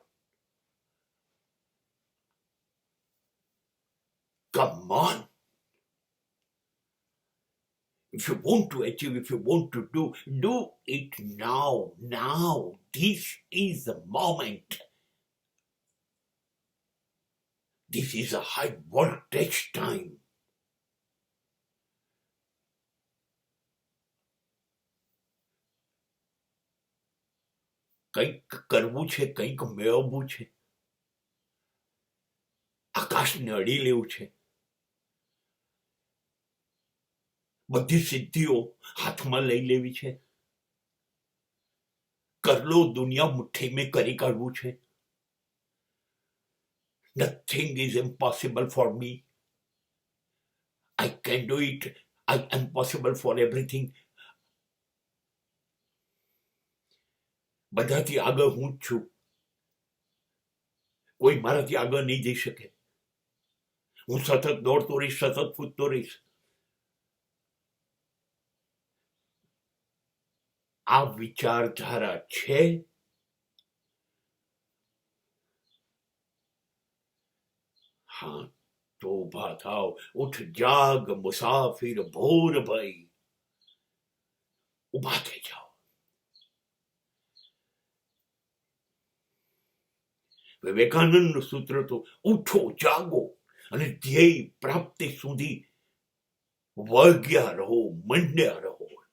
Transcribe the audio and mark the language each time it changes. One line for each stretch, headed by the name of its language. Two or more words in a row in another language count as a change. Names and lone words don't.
English: Come on. If you want to achieve, if you want to do it now. Now. This is the moment. This is a high voltage time.
Gujarati: કંઈક કરવું છે, કંઈક મેળવવું છે, આકાશને અડી લેવું છે, બધી સિદ્ધિઓ હાથમાં લઈ લેવી છે,
Hindi: करलो दुनिया मुट्ठी में
Gujarati: કરી કાઢવું છે.
English: Nothing is impossible for me. I can do it. I am possible for everything.
Gujarati: બધાથી આગળ હું જ છું. કોઈ મારાથી આગળ નહીં જઈ શકે. હું સતત દોડતો રહીશ, સતત કૂદતો રહીશ. આ વિચારધારા છે. હા તો ઊભા થાઓ,
Hindi: उठ जाग मुसाफिर भोर भई.
Gujarati: उभा થઈ જાઓ. વિવેકાનંદનું સૂત્ર તો ઉઠો, જાગો અને ધ્યેય પ્રાપ્તિ સુધી વળગ્યા રહો, મંડ્યા રહો.